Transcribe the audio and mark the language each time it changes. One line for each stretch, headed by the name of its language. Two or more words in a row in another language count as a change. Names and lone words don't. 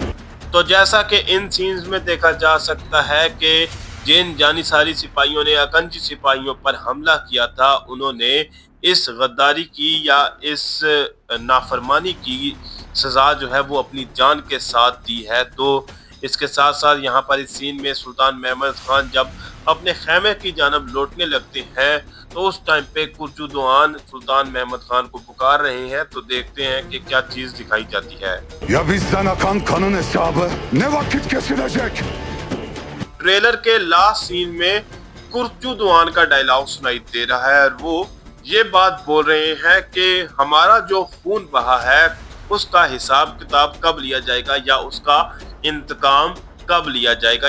Hindi: तो जैसा कि इन सीन्स में देखा जा सकता है कि जिन जानिसारी सिपाहियों ने अकंजी सिपाहियों पर हमला किया था उन्होंने इस गद्दारी की या इस नाफरमानी की सजा जो है वो अपनी जान के साथ दी है। तो इसके साथ साथ यहाँ पर इस सीन में सुल्तान महमद खान जब अपने खेमे की जानब लौटने लगते हैं तो उस टाइम पे कुर्चुद्वान सुल्तान महमद खान को पुकार रहे हैं। तो देखते हैं कि क्या चीज दिखाई जाती है।
Turkish: Ya bizden akan kanın hesabı ne vakit kesilecek?
Hindi: ट्रेलर के
English: last scene
Hindi: में कुर्चुद्वान का डायलॉग सुनाई दे रहा है और वो ये बात बोल रहे हैं कि हमारा जो खून बहा है उसका हिसाब किताब कब लिया जाएगा या उसका इंतकाम कब लिया जाएगा।